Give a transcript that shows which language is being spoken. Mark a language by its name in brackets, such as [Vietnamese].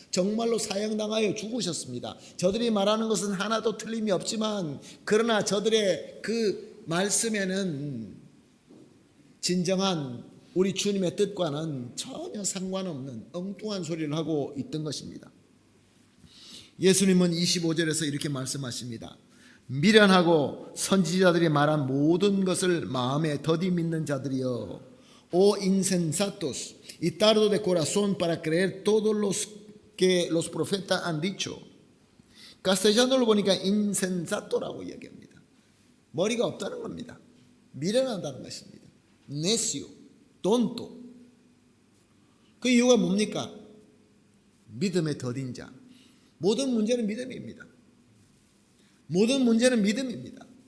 [Korean] 정말로 사형당하여 죽으셨습니다. 저들이 말하는 것은 하나도 틀림이 없지만 그러나 저들의 그 말씀에는 진정한 우리 주님의 뜻과는 전혀 상관없는 엉뚱한 소리를 하고 있던 것입니다. 예수님은 25절에서 이렇게 말씀하십니다. 미련하고 선지자들이 말한 모든 것을 마음에 더디 믿는 자들이여, [Spanish] o insensatos y tardo de corazón para creer todos los que los profetas han dicho. [Korean] castellano로 보니까 insensato라고 이야기합니다. 머리가 없다는 겁니다. 미련하다는 것입니다. [Spanish] necio, tonto. [Korean] 그 이유가 뭡니까? 믿음에 더딘 자. 모든 문제는 믿음입니다. 모든 문제는 믿음입니다.